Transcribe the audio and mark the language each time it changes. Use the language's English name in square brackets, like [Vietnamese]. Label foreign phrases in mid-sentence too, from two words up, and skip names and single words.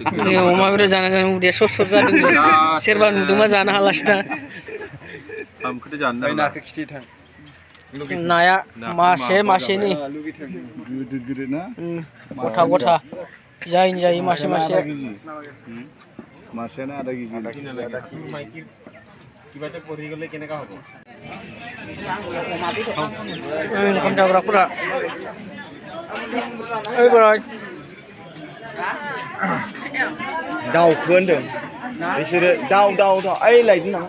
[Bodo] अमा बेदर जानानै उदैया सट जादों सोरबा नुदोंबा जानो हालासै दा ओंख्रि जानो नाखौ खिथि थां नाया मासेनि गथा जायो मासे मासेयानो आधा केजि [Assamese] কিবাতে পৰি গ'লে কেনেকা হ'ব [Bodo] ओंखाम जाग्राफोरा ओइ बोराय दाउखो होनदों बिसोरो दाउ ओइ लायदों नामा